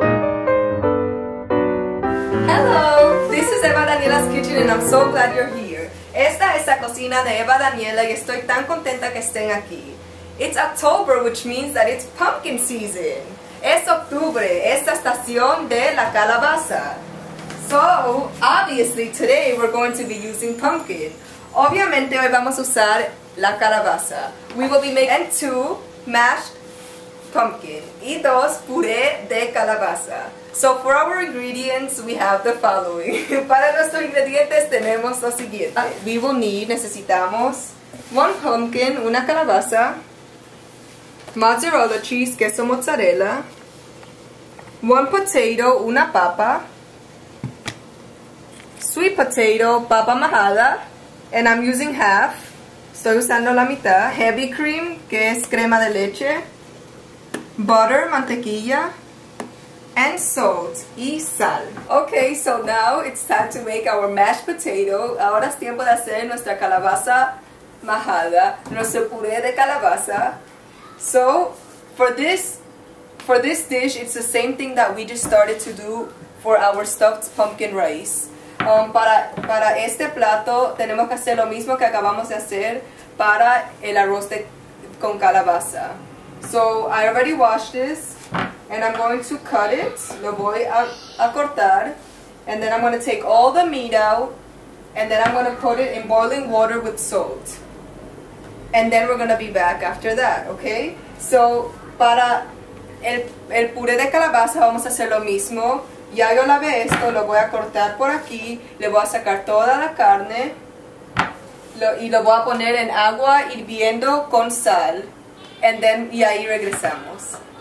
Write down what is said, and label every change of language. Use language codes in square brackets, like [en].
[en] Hello, this is Eva Daniela's kitchen and I'm so glad you're here. [es] Esta es la cocina de Eva Daniela y estoy tan contenta que estén aquí. [en] It's October, which means that it's pumpkin season. [es] Es octubre, esta estación de la calabaza. [en] So, obviously today we're going to be using pumpkin. [es] Obviamente hoy vamos a usar la calabaza. [en] We will be making 2 mashed pumpkin [es] y 2 puré de calabaza. [en] So for our ingredients we have the following. [es] Para nuestros ingredientes tenemos lo siguiente. [en] We will need, [es] necesitamos [en] 1 pumpkin, [es] una calabaza, [en] mozzarella cheese, [es] queso mozzarella, [en] 1 potato, [es] una papa, [en] sweet potato, [es] papa majada, [en] and I'm using half, [es] estoy usando la mitad, [en] heavy cream, [es] que es crema de leche, [en] butter, [es] mantequilla, [en] and salt, [es] y sal. [en] Okay, so now it's time to make our mashed potato. [es] Ahora es tiempo de hacer nuestra calabaza majada, nuestro puré de calabaza. [en] So, for this dish, it's the same thing that we just started to do for our stuffed pumpkin rice. [es] Para este plato tenemos que hacer lo mismo que acabamos de hacer para el arroz con calabaza. [en] So, I already washed this. And I'm going to cut it, [es] lo voy a cortar, [en] and then I'm going to take all the meat out, and then I'm going to put it in boiling water with salt. And then we're going to be back after that, okay? [es] So, para el puré de calabaza vamos a hacer lo mismo. Ya yo lavé esto, lo voy a cortar por aquí, le voy a sacar toda la carne, y lo voy a poner en agua hirviendo con sal, y ahí regresamos.